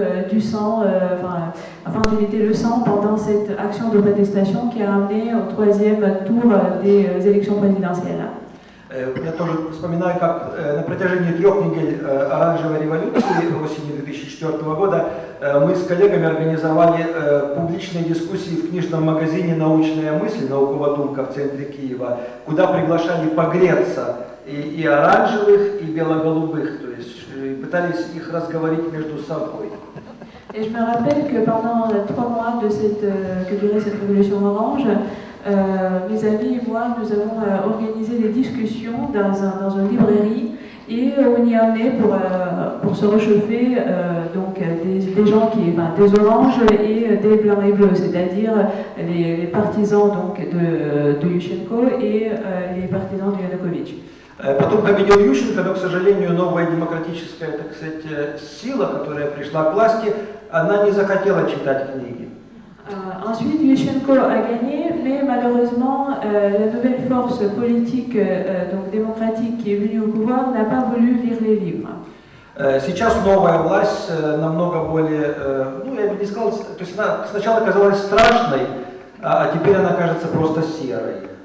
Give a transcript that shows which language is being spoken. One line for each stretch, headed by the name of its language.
French: du sang, afin d'éviter le sang pendant cette action de protestation qui a amené au troisième tour des élections présidentielles.
Russian: Я тоже вспоминаю, как на протяжении 3 недель Оранжевой революции осенью 2004 года мы с коллегами организовали публичные дискуссии в книжном магазине «Научная мысль», «Наукова думка» в центре Киева, куда приглашали погреться и оранжевых, и бело-голубых, то есть пытались их разговорить между собой.
French: Et je me rappelle que pendant 3 mois que durait cette révolution orange, mes amis et moi, nous avons organisé des discussions dans une librairie et on y a amené pour se réchauffer des gens des oranges et des blancs et bleus, c'est-à-dire les partisans de Ющенко et les partisans de Yanukovych.
Russian: Потом победил Ющенко, но, к сожалению, новая демократическая, так сказать, сила, которая пришла к власти, она не захотела читать книги.
French: Ensuite, Ющенко a gagné, mais malheureusement, la nouvelle force politique démocratique qui est venue au pouvoir n'a pas voulu lire les livres.
Russian: Сейчас новая власть намного более, я бы не сказал, то есть она сначала казалась страшной, а теперь она кажется просто серой.